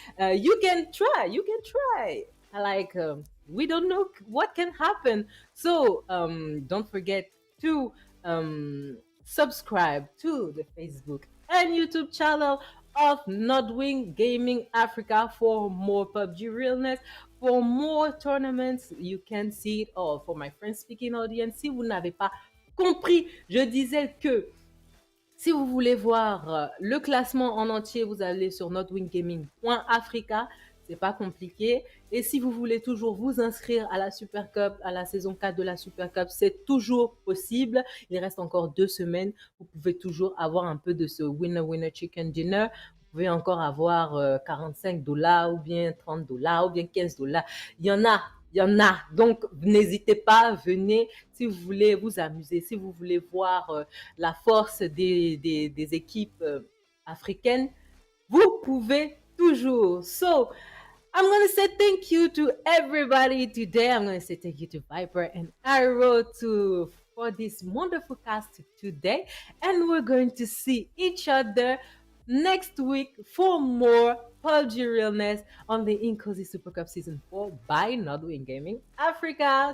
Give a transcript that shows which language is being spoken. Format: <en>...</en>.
<en>You can try. You can try. Like we don't know what can happen. So don't forget to subscribe to the Facebook and YouTube channel of Nodwing Gaming Africa for more PUBG realness, for more tournaments. You can see it all. For my French speaking audience,</en> <fr>si vous n'avez pas compris, je disais que si vous voulez voir le classement en entier, vous allez sur notwinggaming.africa. C'est pas compliqué. Et si vous voulez toujours vous inscrire à la Super Cup, à la saison 4 de la Super Cup, c'est toujours possible. Il reste encore 2 semaines. Vous pouvez toujours avoir un peu de ce</fr> <en>winner chicken dinner.</en> <fr>Vous pouvez encore avoir 45 $ ou bien 30 $ ou bien 15 $. Il y en a. Il y en a. Donc, n'hésitez pas, venez si vous voulez vous amuser, si vous voulez voir la force des équipes africaines. Vous pouvez toujours.</fr> <en>So, I'm going to say thank you to everybody today. I'm going to say thank you to Viper and Arrow for this wonderful cast today. And we're going to see each other next week for more PUBG realness on the Inkosi Super Cup Season 4 by Nodwing Gaming Africa.</en>